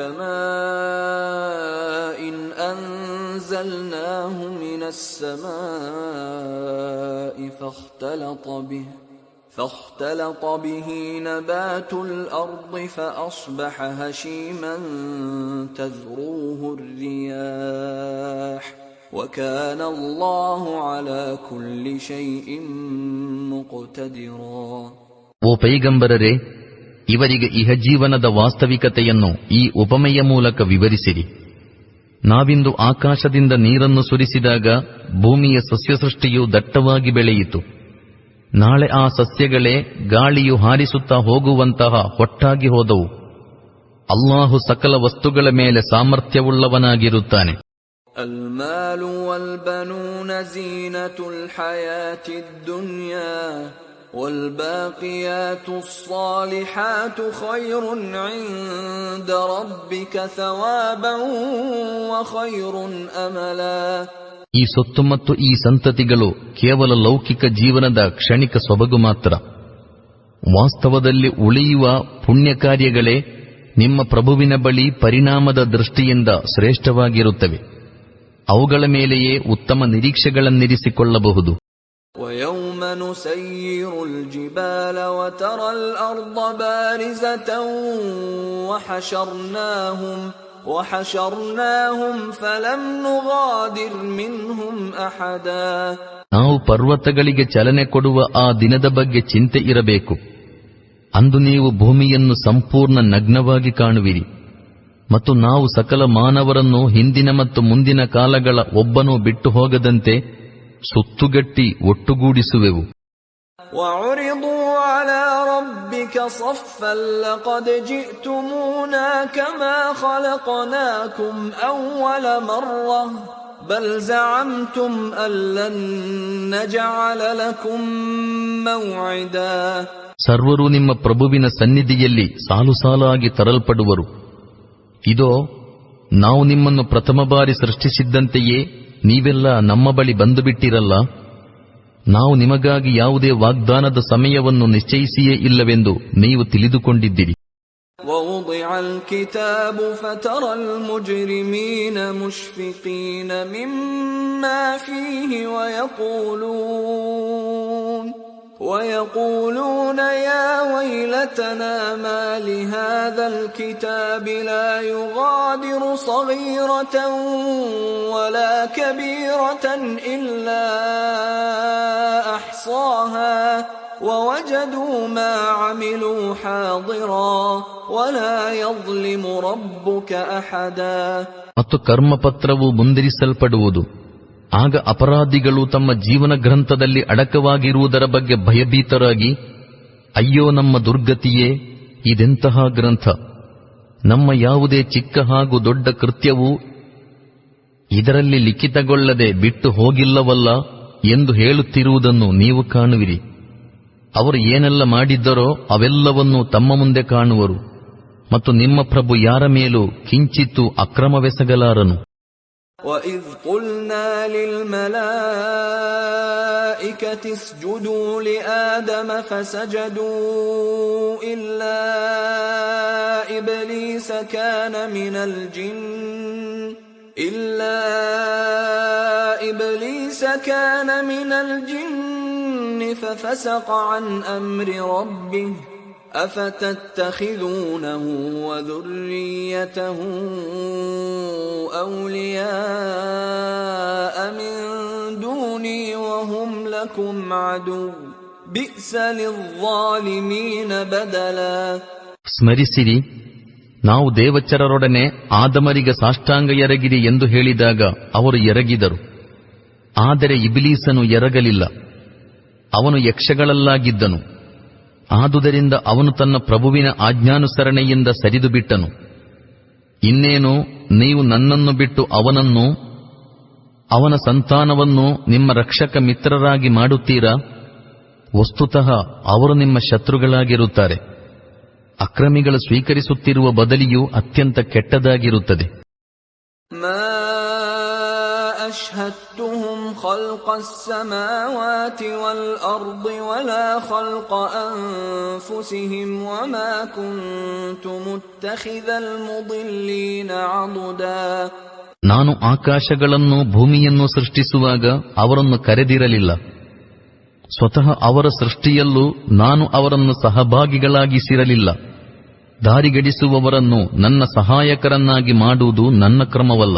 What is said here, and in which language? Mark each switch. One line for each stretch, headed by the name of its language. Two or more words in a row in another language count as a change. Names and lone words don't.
Arabic: كَمَاءٍ أَنزَلْنَاهُ مِنَ السَّمَاءِ فاختلط به نبات الأرض فأصبح هشيما تذروه الرياح وكان الله على كل شيء مقتدرا.
Kannada: ಓ ಪೈಗಂಬರರೇ, ಇವರಿಗೆ ಇಹಜೀವನದ ವಾಸ್ತವಿಕತೆಯನ್ನು ಈ ಉಪಮೆಯ ಮೂಲಕ ವಿವರಿಸಿರಿ. ನಾವಿಂದು ಆಕಾಶದಿಂದ ನೀರನ್ನು ಸುರಿಸಿದಾಗ ಭೂಮಿಯ ಸಸ್ಯಸೃಷ್ಟಿಯು ದಟ್ಟವಾಗಿ ಬೆಳೆಯಿತು. ನಾಳೆ ಆ ಸಸ್ಯಗಳೇ ಗಾಳಿಯು ಹಾರಿಸುತ್ತಾ ಹೋಗುವಂತಹ ಹೊಟ್ಟಾಗಿ ಹೋದವು. ಅಲ್ಲಾಹು ಸಕಲ ವಸ್ತುಗಳ ಮೇಲೆ ಸಾಮರ್ಥ್ಯವುಳ್ಳವನಾಗಿರುತ್ತಾನೆ.
Arabic: المال والبنون زينة الحياة الدنيا والباقيات الصالحات خير عند ربك ثوابا وخير أملا.
Kannada: ಈ ಸೊತ್ತು ಮತ್ತು ಈ ಸಂತತಿಗಳು ಕೇವಲ ಲೌಕಿಕ ಜೀವನದ ಕ್ಷಣಿಕ ಸೊಬಗು ಮಾತ್ರ. ವಾಸ್ತವದಲ್ಲಿ ಉಳಿಯುವ ಪುಣ್ಯ ಕಾರ್ಯಗಳೇ ನಿಮ್ಮ ಪ್ರಭುವಿನ ಬಳಿ ಪರಿಣಾಮದ ದೃಷ್ಟಿಯಿಂದ ಶ್ರೇಷ್ಠವಾಗಿರುತ್ತವೆ. ಅವುಗಳ ಮೇಲೆಯೇ ಉತ್ತಮ ನಿರೀಕ್ಷೆಗಳನ್ನಿರಿಸಿಕೊಳ್ಳಬಹುದು.
Arabic: وَيَوْمَ نُسَيِّرُ الْجِبَالَ وَتَرَى الْأَرْضَ بَارِزَةً وحشرناهم فلم نغادر منهم أحدا.
Kannada: ನಾವು ಪರ್ವತಗಳಿಗೆ ಚಲನೆ ಕೊಡುವ ಆ ದಿನದ ಬಗ್ಗೆ ಚಿಂತೆ ಇರಬೇಕು. ಅಂದು ನೀವು ಭೂಮಿಯನ್ನು ಸಂಪೂರ್ಣ ನಗ್ನವಾಗಿ ಕಾಣುವಿರಿ ಮತ್ತು ನಾವು ಸಕಲ ಮಾನವರನ್ನು ಹಿಂದಿನ ಮತ್ತು ಮುಂದಿನ ಕಾಲಗಳ ಒಬ್ಬನೂ ಬಿಟ್ಟು ಹೋಗದಂತೆ ಸುತ್ತುಗಟ್ಟಿ ಒಟ್ಟುಗೂಡಿಸುವೆವು.
Arabic: وَعُرِضُوا عَلَى رَبِّكَ صَفًّا لَقَدْ جِئْتُمُونَا كَمَا خَلَقْنَاكُمْ أَوَّلَ مَرَّةٍ بَلْ زَعَمْتُمْ أَن لَّن نَّجْعَلَ لَكُم مَّوْعِدًا.
Kannada: ಸರ್ವರು ನಿಮ್ಮ ಪ್ರಭುವಿನ ಸನ್ನಿಧಿಯಲ್ಲಿ ಸಾಲು ಸಾಲಾಗಿ ತರಲ್ಪಡುವರು. ಇದೋ, ನಾವು ನಿಮ್ಮನ್ನು ಪ್ರಥಮ ಬಾರಿ ಸೃಷ್ಟಿಸಿದ್ದಂತೆಯೇ ನೀವೆಲ್ಲ ನಮ್ಮ ಬಳಿ ಬಂದುಬಿಟ್ಟಿರಲ್ಲ. ನಾವು ನಿಮಗಾಗಿ ಯಾವುದೇ ವಾಗ್ದಾನದ ಸಮಯವನ್ನು ನಿಶ್ಚಯಿಸಿಯೇ ಇಲ್ಲವೆಂದು ನೀವು ತಿಳಿದುಕೊಂಡಿದ್ದಿರಿ.
Arabic: وَوُضِعَ الْكِتَابُ فَتَرَى الْمُجْرِمِينَ مُشْفِقِينَ مِمَّا فِيهِ وَيَقُولُونَ يَا وَيْلَتَنَا مَا لِهَذَا الْكِتَابِ لَا يُغَادِرُ صَغِيرَةً وَلَا كَبِيرَةً إِلَّا أَحْصَاهَا ووجدوا ما عملوا حاضرا ولا يظلم ربك أحدا.
Kannada: ಮತ್ತು ಕರ್ಮಪತ್ರವು ಮುಂದಿರಿಸಲ್ಪಡುವುದು. ಆಗ ಅಪರಾಧಿಗಳು ತಮ್ಮ ಜೀವನ ಗ್ರಂಥದಲ್ಲಿ ಅಡಕವಾಗಿರುವುದರ ಬಗ್ಗೆ ಭಯಭೀತರಾಗಿ, ಅಯ್ಯೋ ನಮ್ಮ ದುರ್ಗತಿಯೇ, ಇದೆಂತಹ ಗ್ರಂಥ, ನಮ್ಮ ಯಾವುದೇ ಚಿಕ್ಕ ಹಾಗೂ ದೊಡ್ಡ ಕೃತ್ಯವೂ ಇದರಲ್ಲಿ ಲಿಖಿತಗೊಳ್ಳದೆ ಬಿಟ್ಟು ಹೋಗಿಲ್ಲವಲ್ಲ ಎಂದು ಹೇಳುತ್ತಿರುವುದನ್ನು ನೀವು ಕಾಣುವಿರಿ. ಅವರು ಏನೆಲ್ಲ ಮಾಡಿದ್ದರೋ ಅವೆಲ್ಲವನ್ನೂ ತಮ್ಮ ಮುಂದೆ ಕಾಣುವರು, ಮತ್ತು ನಿಮ್ಮ ಪ್ರಭು ಯಾರ ಮೇಲೂ ಕಿಂಚಿತ್ತೂ ಅಕ್ರಮವೆಸಗಲಾರನು.
Arabic: وَإِذْ قُلْنَا لِلْمَلَائِكَةِ اسْجُدُوا لِآدَمَ فَسَجَدُوا إِلَّا إِبْلِيسَ كَانَ مِنَ الْجِنِّ فَفَسَقَ عَنْ أَمْرِ رَبِّهِ أَفَتَتَّخِذُونَهُ وَذُرِّيَّتَهُ أَوْلِيَاءَ مِن دُونِي وَهُمْ لَكُمْ عَدُوٌّ بِئْسَ لِلظَّالِمِينَ بَدَلًا.
Kannada: ಸ್ಮರಿಸಿರಿ, ನಾವು ದೇವಚರರೊಡನೆ ಆದಮರಿಗೆ ಸಾಷ್ಟಾಂಗ ಎರಗಿರಿ ಎಂದು ಹೇಳಿದಾಗ ಅವರು ಎರಗಿದರು. ಆದರೆ ಇಬ್ಲೀಸನು ಎರಗಲಿಲ್ಲ, ಅವನು ಯಕ್ಷಗಳಲ್ಲಾಗಿದ್ದನು. ಆದುದರಿಂದ ಅವನು ತನ್ನ ಪ್ರಭುವಿನ ಆಜ್ಞಾನುಸರಣೆಯಿಂದ ಸರಿದು ಬಿಟ್ಟನು. ಇನ್ನೇನು ನೀವು ನನ್ನನ್ನು ಬಿಟ್ಟು ಅವನನ್ನು, ಅವನ ಸಂತಾನವನ್ನು ನಿಮ್ಮ ರಕ್ಷಕ ಮಿತ್ರರಾಗಿ ಮಾಡುತ್ತೀರಾ? ವಸ್ತುತಃ ಅವರು ನಿಮ್ಮ ಶತ್ರುಗಳಾಗಿರುತ್ತಾರೆ. ಅಕ್ರಮಿಗಳು ಸ್ವೀಕರಿಸುತ್ತಿರುವ ಬದಲಿಯೂ ಅತ್ಯಂತ ಕೆಟ್ಟದಾಗಿರುತ್ತದೆ.
Arabic: أشهدتهم خلق السماوات والأرض ولا خلق أنفسهم وما كنت متخذ المضلين عضدا.
Kannada: ನಾನು ಆಕಾಶಗಳನ್ನು ಭೂಮಿಯನ್ನು ಸೃಷ್ಟಿಸುವಾಗ ಅವರನ್ನು ಕರೆದಿರಲಿಲ್ಲ. ಸ್ವತಃ ಅವರ ಸೃಷ್ಟಿಯಲ್ಲೂ ನಾನು ಅವರನ್ನು ಸಹಭಾಗಿಗಳಾಗಿಸಿರಲಿಲ್ಲ. ದಾರಿಗಡಿಸುವವರನ್ನು ನನ್ನ ಸಹಾಯಕರನ್ನಾಗಿ ಮಾಡುವುದು ನನ್ನ ಕ್ರಮವಲ್ಲ.